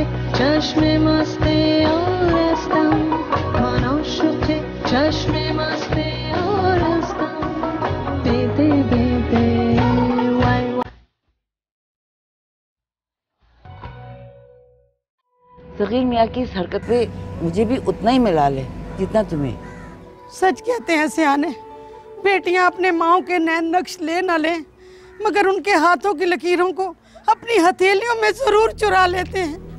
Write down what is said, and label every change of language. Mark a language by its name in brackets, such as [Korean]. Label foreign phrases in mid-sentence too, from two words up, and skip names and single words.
[Persian] چشم مست یارستم من عاشق چشم مست یارستم بده بده وای وای. [Hindi] सगीर मियाँ की इस हरकत पे मुझे भी उतना ही मिलाल है जितना तुम्हें। सच कहते हैं सियाने, बेटियां अपने माओ के नैन नक्श ले न लें मगर उनके हाथों की लकीरों को अपनी हथेलियों में जरूर चुरा लेते हैं।